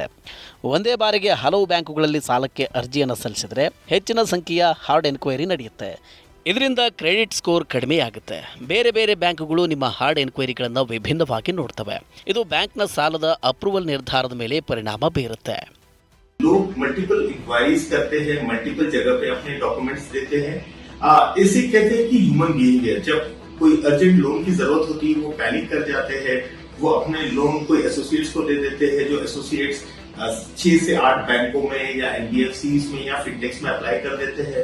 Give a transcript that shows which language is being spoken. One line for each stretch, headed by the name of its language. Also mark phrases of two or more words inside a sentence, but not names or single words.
Kannada: ಒಂದೇ ಬಾರಿಗೆ ಹಲವು ಬ್ಯಾಂಕುಗಳಲ್ಲಿ ಸಾಲಕ್ಕೆ ಅರ್ಜಿಯನ್ನು ಸಲ್ಲಿಸಿದರೆ ಹೆಚ್ಚಿನ ಸಂಖ್ಯೆಯ
English: hard enquiry
Kannada: ನಡೆಯುತ್ತೆ. ಇದರಿಂದ
English: credit score
Kannada: ಕಡಿಮೆಯಾಗುತ್ತೆ. ಬೇರೆ ಬೇರೆ ಬ್ಯಾಂಕುಗಳು ನಿಮ್ಮ ಹಾರ್ಡ್ ಎನ್ಕ್ವೈರಿಗಳನ್ನು ವಿಭಿನ್ನವಾಗಿ ನೋಡ್ತವೆ. ಇದು ಬ್ಯಾಂಕ್ನ ಸಾಲದ ಅಪ್ರೂವಲ್ ನಿರ್ಧಾರದ ಮೇಲೆ ಪರಿಣಾಮ ಬೀರುತ್ತೆ.
Hindi: लोग
English: multiple inquiries
Hindi: करते हैं, मल्टीपल जगह पे अपने डॉक्यूमेंट्स देते हैं. इसे कहते हैं कि
English: human behavior.
Hindi: जब कोई
English: urgent loan
Hindi: की जरूरत होती है वो पैनिक कर जाते हैं, वो अपने लोन कोई एसोसिएट्स को दे देते हैं, जो एसोसिएट्स 6 से 8 बैंकों में या एनबीएफसीज में या फिनटेक्स में अप्लाई कर देते हैं.